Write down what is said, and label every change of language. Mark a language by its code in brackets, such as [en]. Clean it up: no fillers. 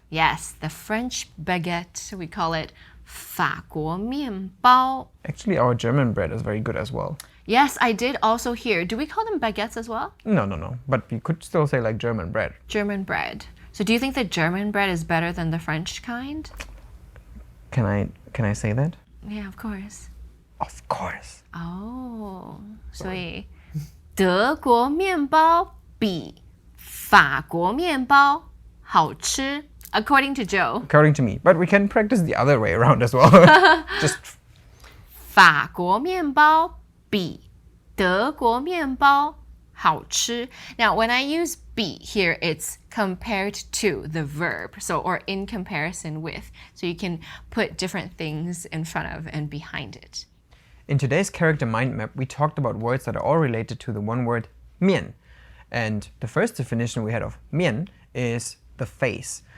[en] Yes, the French baguette. We call it 法国面包. Actually, our German bread is very good as well. Yes, I did also hear. Do we call them baguettes as well? No. But you could still say like German bread. German bread. So do you think the German bread is better than the French kind? Can I say that? Yeah, of course. Of course. [zh] Oh, 所以德国面包比法国面包好吃 [en] according to Joe. According to me. But we can practice the other way around as well. Just [zh] 法国面包比德国面包好吃. [en] Now, when I use 比 here, it's compared to the verb, or in comparison with. So you can put different things in front of and behind it. in today's character mind map, we talked about words that are all related to the one word 面. And the first definition we had of 面 is the face.